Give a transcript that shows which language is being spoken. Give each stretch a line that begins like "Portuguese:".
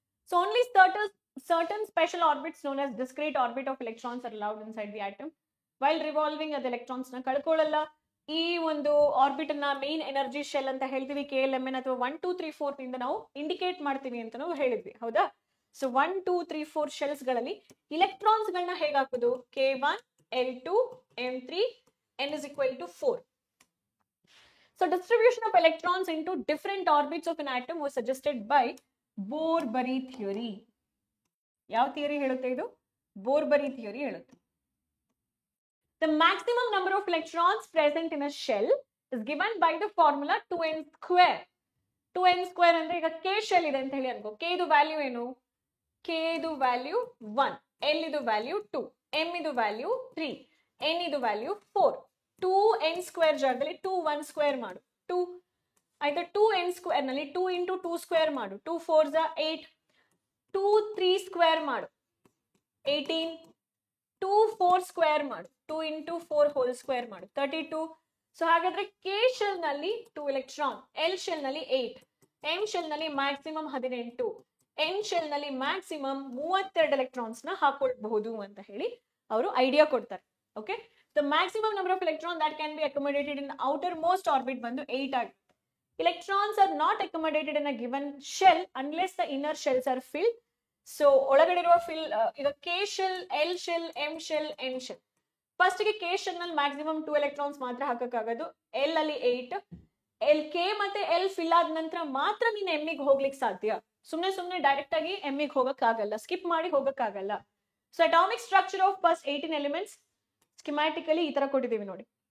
English: So only certain special orbits known as discrete orbit of electrons are allowed inside the atom. While revolving the electrons na ಕಳ್ಕೊಳ್ಳಲ್ಲ.
Kannada: ಈ ಒಂದು orbit ಅನ್ನ main energy shell ಅಂತ ಹೇಳ್ತೀವಿ. KLMN ಅಥವಾ 1 2 3 4 ನಿಂದ ನಾವು indicate ಮಾಡ್ತೀವಿ ಅಂತ ನಾವು ಹೇಳಿದ್ವಿ, ಹೌದಾ? ಸೊ 1 2 3 4 ಶೆಲ್ಸ್ ಗಳಲ್ಲಿ ಇಲೆಕ್ಟ್ರಾನ್ಸ್ ಗಳನ್ನ ಹೇಗೆ ಹಾಕೋದು?
English: K1 L2 M3 N is equal to 4. So distribution of electrons into different orbits of an atom was suggested by Bohr-Bury theory. ಯಾವ theory ಹೇಳುತ್ತೆ ಇದು? Bohr-Bury theory ಹೇಳುತ್ತೆ. The maximum number of electrons present in a shell is given by the formula 2n square.
Kannada: 2n square ಅಂದ್ರೆ ಈಗ K shell ಇದೆ ಅಂತ ಹೇಳಿ ಅನ್ಕೋ. K ಇದು ವ್ಯಾಲ್ಯೂ ಏನು? K ಇದು ವ್ಯಾಲ್ಯೂ 1, L ಇದು ವ್ಯಾಲ್ಯೂ 2, M ಇದು ವ್ಯಾಲ್ಯೂ 3, N ಇದು ವ್ಯಾಲ್ಯೂ 4. 2n ಸ್ಕ್ವೇರ್ ಜಾಗದಲ್ಲಿ 2 1 ಸ್ಕ್ವೇರ್ ಮಾಡು. 2 ಆಯ್ತಾ? 2n ಸ್ಕ್ವೇರ್ ನಲ್ಲಿ 2 into 2 ಸ್ಕ್ವೇರ್ ಮಾಡು. 2 4s 8. 2 3 ಸ್ಕ್ವೇರ್ ಮಾಡು 18. 2 4 ಸ್ಕ್ವೇರ್ ಮಾಡು. 2 into 4 ಹೋಲ್ ಸ್ಕ್ವೇರ್ ಮಾಡು 32. ಸೊ ಹಾಗಾದ್ರೆ K ಶೆಲ್ ನಲ್ಲಿ 2 ಎಲೆಕ್ಟ್ರಾನ್, L ಶೆಲ್ ನಲ್ಲಿ 8, M ಶೆಲ್ ನಲ್ಲಿ ಮ್ಯಾಕ್ಸಿಮಮ್ 18, N ಶೆಲ್ ನಲ್ಲಿ ಮ್ಯಾಕ್ಸಿಮಮ್ 32 ಎಲೆಕ್ಟ್ರಾನ್ಸ್ ನ ಹಾಕೊಳ್ಬಹುದು ಅಂತ ಹೇಳಿ ಅವರು ಐಡಿಯಾ ಕೊಡ್ತಾರೆ.
English: Okay, the maximum number of electron that can be accommodated in outermost orbit ಬಂದು 8 ಆಗುತ್ತೆ. Electrons are not accommodated in a given shell unless the inner shells are filled.
Kannada: So ಒಳಗಡೆ ಇರುವ ಈಗ K shell, L shell, M shell, N shell. First ಗೆ K shell ನಲ್ಲಿ maximum 2 electrons ಮಾತ್ರ ಹಾಕಕ್ಕಾಗೋದು. L ಅಲ್ಲಿ 8. K ಮತ್ತೆ L ಫಿಲ್ ಆದ ನಂತರ ಮಾತ್ರ ನೀನು M ಗೆ ಹೋಗ್ಲಿಕ್ಕೆ ಸಾಧ್ಯ. ಸುಮ್ನೆ ಡೈರೆಕ್ಟ್ ಆಗಿ M ಗೆ ಹೋಗಕ್ಕಾಗಲ್ಲ, ಸ್ಕಿಪ್ ಮಾಡಿ ಹೋಗಕ್ಕಾಗಲ್ಲ. So atomic structure of first 18 elements schematically ಈ ತರ ಕೊಟ್ಟಿದ್ದೀವಿ ನೋಡಿ.